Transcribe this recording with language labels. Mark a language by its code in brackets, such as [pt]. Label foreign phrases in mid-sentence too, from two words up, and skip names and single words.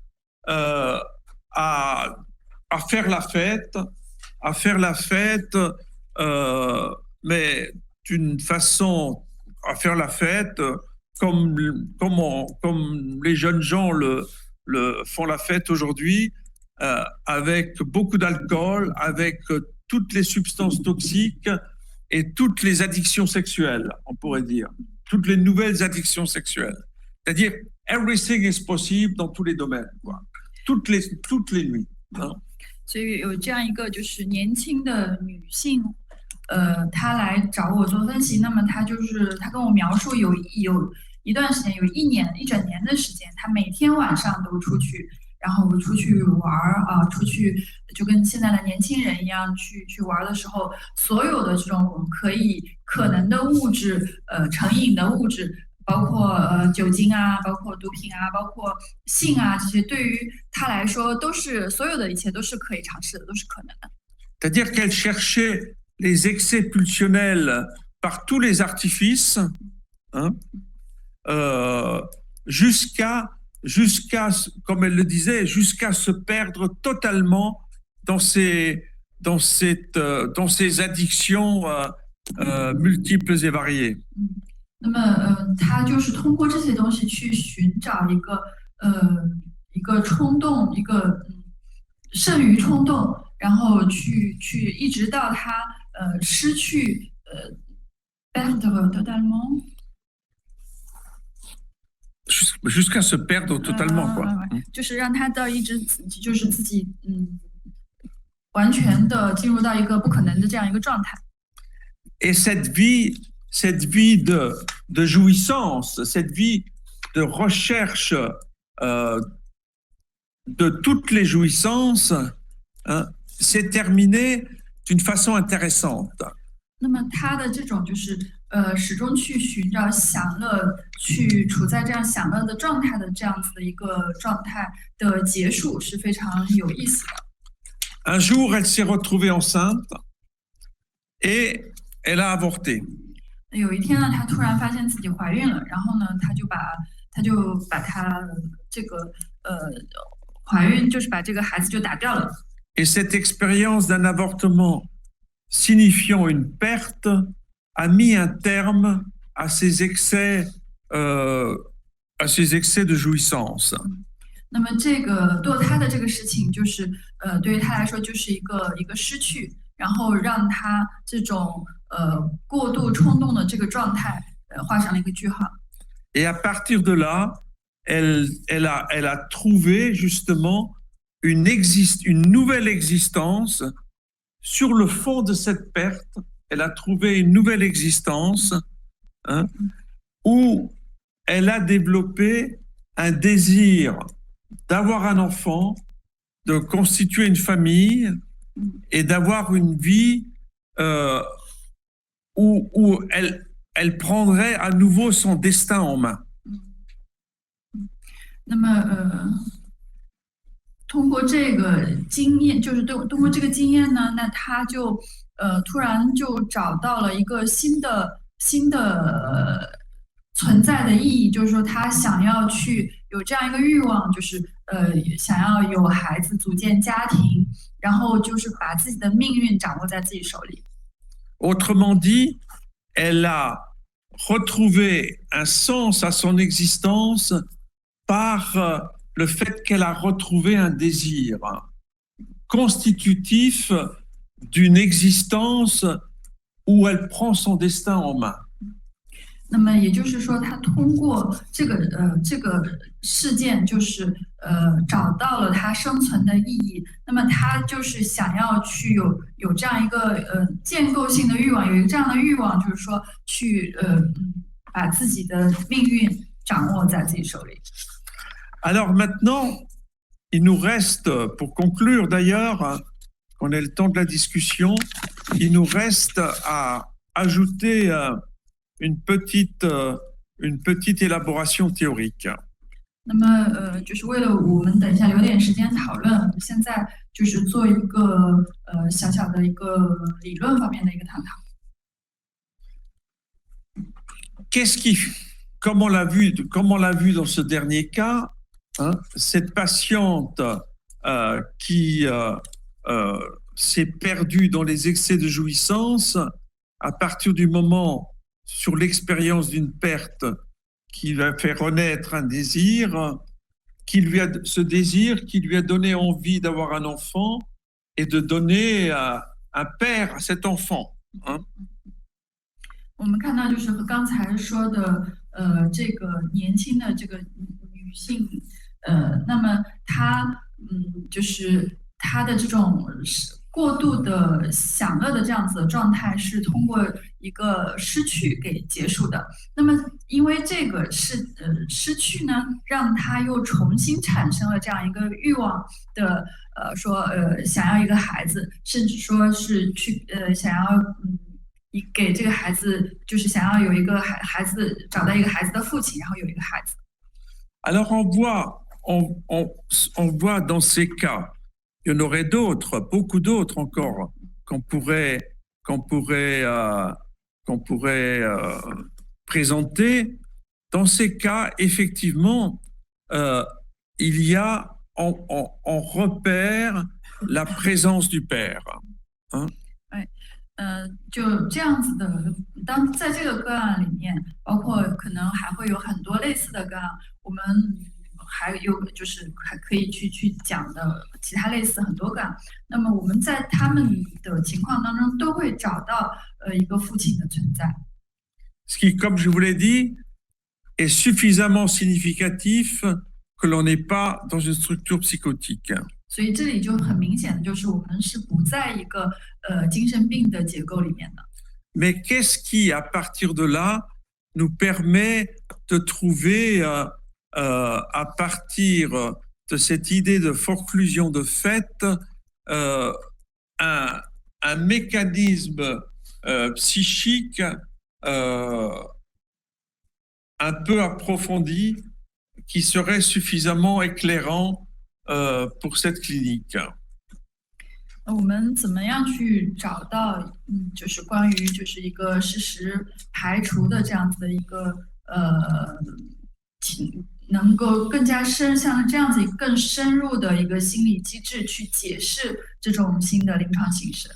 [fr] à faire la fête, mais d'une façon à faire la fête comme les jeunes gens font la fête aujourd'hui, avec beaucoup d'alcool, avec toutes les substances toxiques et toutes les addictions sexuelles, on pourrait dire, toutes les nouvelles addictions sexuelles. C'est-à-dire, [en] everything is possible [fr] dans tous les domaines, quoi. Toutes les nuits. Hein. [zh] 所以有这样一个就是年轻的女性，她来找我做分析，那么她跟我描述有一段时间，有一整年的时间，她每天晚上都出去，然后出去玩啊，出去就跟现在的年轻人一样去玩的时候，所有的这种可能的物质，成瘾的物质。包括酒精啊，包括毒品啊，包括性啊，这些对于他来说都是所有的一切都是可以尝试的，都是可能的。 [fr] C'est-à-dire qu'elle cherchait les excès pulsionnels par tous les artifices, hein, jusqu'à, comme elle le disait, jusqu'à se perdre totalement dans ces addictions multiples et variées. [zh] 那么，他就是通过这些东西去寻找一个冲动，一个剩余冲动，然后去一直到他失去 [fr] perdre totalement jusqu'à se perdre totalement, quoi. [zh] 就是让他到一直就是自己完全的进入到一个不可能的这样一个状态。 [fr] Et cette vie de jouissance, cette vie de recherche de toutes les jouissances, hein, s'est terminée d'une façon intéressante. [zh] 那么他的这种就是始终去寻找享乐，去处在这样享乐的状态的这样子的一个状态的结束是非常有意思的。 [fr] Un jour, elle s'est retrouvée enceinte et elle a avorté. [zh] 有一天呢，她突然发现自己怀孕了，然后呢，她就把她这个怀孕，就是把这个孩子就打掉了。 [fr] Et cette expérience d'un avortement signifiant une perte a mis un terme à ces excès de jouissance. [zh] 那么这个堕胎的这个事情，就是对于她来说就是一个失去，然后让她这种过度冲动的这个状态画上了一个句号。 [fr] Et à partir de là, elle a trouvé justement une nouvelle existence sur le fond de cette perte. Elle a trouvé une nouvelle existence, hein, où elle a développé un désir d'avoir un enfant, de constituer une famille et d'avoir une vie où elle prendrait à nouveau son destin en main. [zh] 那么通过这个经验，就是通过这个经验呢，那他就突然就找到了一个新的存在的意义，就是说他想要去有这样一个欲望，就是想要有孩子，组建家庭，然后就是把自己的命运掌握在自己手里。 [fr] Autrement dit, elle a retrouvé un sens à son existence par le fait qu'elle a retrouvé un désir constitutif d'une existence où elle prend son destin en main. [zh] 那么也就是说，他通过这个事件，就是找到了他生存的意义。那么他就是想要去有这样一个建构性的欲望，有一个这样的欲望，就是说去把自己的命运掌握在自己手里。 [fr] Alors maintenant, il nous reste, pour conclure d'ailleurs, qu'on ait le temps de la discussion, il nous reste à ajouter une petite élaboration théorique. [zh] 那么就是为了我们等一下留点时间讨论，我们现在就是做一个小小的一个理论方面的一个探讨。 [fr] comme on l'a vu dans ce dernier cas, hein, cette patiente qui s'est perdue dans les excès de jouissance, à partir du moment, sur l'expérience d'une perte, qui va faire renaître un désir, ce désir qui lui a donné envie d'avoir un enfant et de donner un père à cet enfant. Hein. [zh] 我们看到就是和刚才说的，这个年轻的这个女性，那么她，就是她的这种过度的享乐的这样子的状态，是通过一个失去给结束的。那么因为这个失去呢，让她又重新产生了这样一个欲望的，说想要一个孩子，甚至说是去想要给这个孩子，就是想要有一个孩子，找到一个孩子的父亲，然后有一个孩子。 [fr] Alors on voit dans ces cas, il y en aurait d'autres, beaucoup d'autres encore qu'on pourrait présenter. Dans ces cas, effectivement, il y a on repère la présence du Père. Hein? [zh] 就这样子的，当在这个个案里面，包括可能还会有很多类似的个案，我们还有就是还可以去讲的其他类似很多个案。那么我们在他们的情况当中都会找到一个父亲的存在。 [fr] Ce qui, comme je vous l'ai dit, est suffisamment significatif que l'on n'est pas dans une structure psychotique. [zh] 所以这里就很明显的就是我们是不在一个精神病的结构里面的。 [fr] Mais qu'est-ce qui, à partir de là, nous permet de trouver, à partir de cette idée de forclusion de fait, un mécanisme psychique un peu approfondi qui serait suffisamment éclairant pour cette clinique. [zh] 我们怎么样去找到，就是关于就是一个事实排除的这样子的一个能够更加像这样子更深入的一个心理机制去解释这种新的临床形式。